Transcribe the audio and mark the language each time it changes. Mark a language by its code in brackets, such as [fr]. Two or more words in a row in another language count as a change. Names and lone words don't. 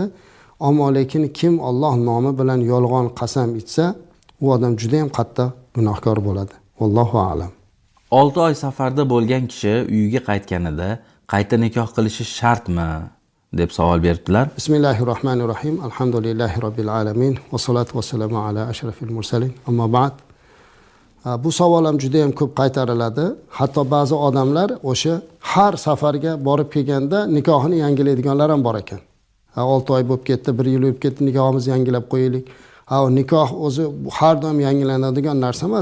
[uz] Ammo lekin kim Alloh nomi bilan yolg'on qasam ichsa, u odam juda ham qattiq gunohkor bo'ladi. [ar] والله أعلم. [uz] 6 oy safarda bo'lgan kishi uyiga qaytganida qayta nikoh qilishi shartmi deb savol berdilar. [ar] بسم الله الرحمن الرحيم. الحمد لله رب العالمين والصلاة والسلام على أشرف المرسلين. أما بعد. [uz] Bu savol ham juda ham ko'p qaytariladi. Hatto ba'zi odamlar o'sha har safarga borib kelganda nikohini yangilaydiganlar ham bor ekan. 6 oy bo'lib ketdi, 1 yil bo'lib ketdi, nikohimizni yangilab qo'yaylik. Nikoh o'zi har doim yangilanadigan narsa emas.